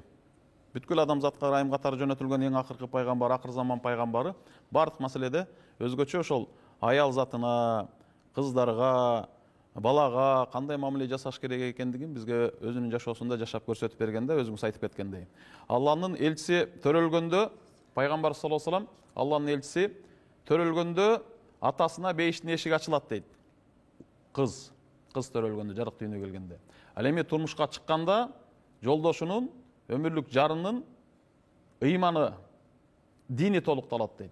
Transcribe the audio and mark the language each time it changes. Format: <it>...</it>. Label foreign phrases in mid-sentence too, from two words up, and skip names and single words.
<ky>Бүткүл адамзатка ырайым катары жөнөтүлгөн эң акыркы пайгамбар, акыр заман пайгамбары бардык маселеде өзгөчө ошол аял затына, кыздарга, балага кандай мамиле жасаш керек экендигин бизге өзүнүн жашоосунда жашап көрсөтүп бергенде, өзүңүз айтып кеткендей. Алланын элчиси төрөлгөндө, пайгамбар</ky> <ar>صلى الله عليه وسلم,</ar> <ky>Алланын элчиси төрөлгөндө атасына бейиштин эшиги ачылат дейт. Кыз төрөлгөндө, жарык дүйнөгө келгенде. Ал эми турмушка чыкканда жолдошунун, өмүрлүк жарынын ыйманы, дини толукталат дейт.</ky>